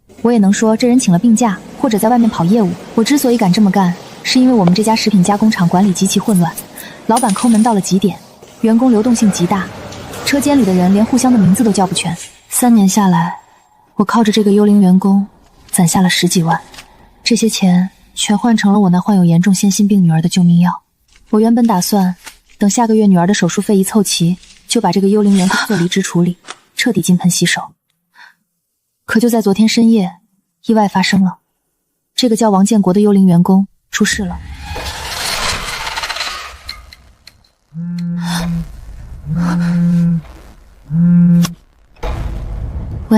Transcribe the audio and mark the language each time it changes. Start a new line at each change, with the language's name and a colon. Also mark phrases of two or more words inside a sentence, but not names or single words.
Chinese: 我也能說這人請了病假，或者在外面跑業務。我之所以敢這麼幹，是因為我們這家食品加工廠管理極其混亂，老闆摳門到了極點，員工流動性極大，車間裡的人連互相的名字都叫不全。3年下来，我靠着這個幽靈員工攒下了10幾萬，這些錢全換成了我那患有嚴重先心病女兒的救命藥。我原本打算等下個月女兒的手術費一湊齊，就把這個幽靈員工做離職處理，徹底金盆洗手。可就在昨天深夜，意外發生了，這個叫王建國的幽靈員工出事了。喂，